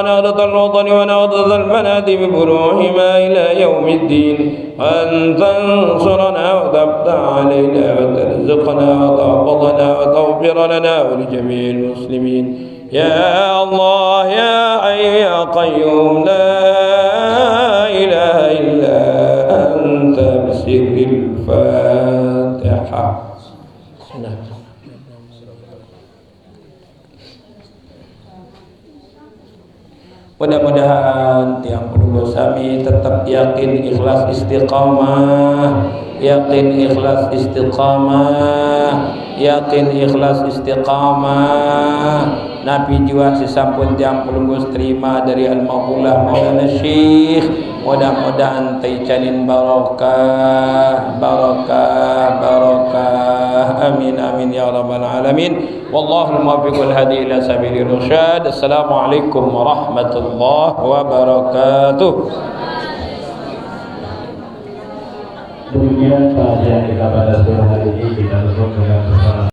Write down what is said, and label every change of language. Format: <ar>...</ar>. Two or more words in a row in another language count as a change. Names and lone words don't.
<ar>نهضة الوطن ونهضة البلد بفروعهما إلى يوم الدين وأن تنصرنا وتفتح علينا وترزقنا وتحفظنا وتغفر لنا ولجميع المسلمين يا الله يا حي يا قيوم لا إله إلا أنت بسر الفاتحة.</ar> <id>Mudah-mudahan tiang penduduk kami tetap yakin ikhlas istiqamah, yakin ikhlas istiqamah, yakin ikhlas istiqamah. Nabi juga sesampun tiang penduduk terima dari Al-Maulah Maulana Syekh. Mudah-mudahan taicanin barokah, barokah, barokah.</id> <ar>آمين آمين يا رب العالمين. والله الموفق والهادي إلى سبيل الرشاد. السلام عليكم ورحمة الله وبركاته.</ar> <id>Demikian kajian kita pada sore hari ini kita tutup dengan</id>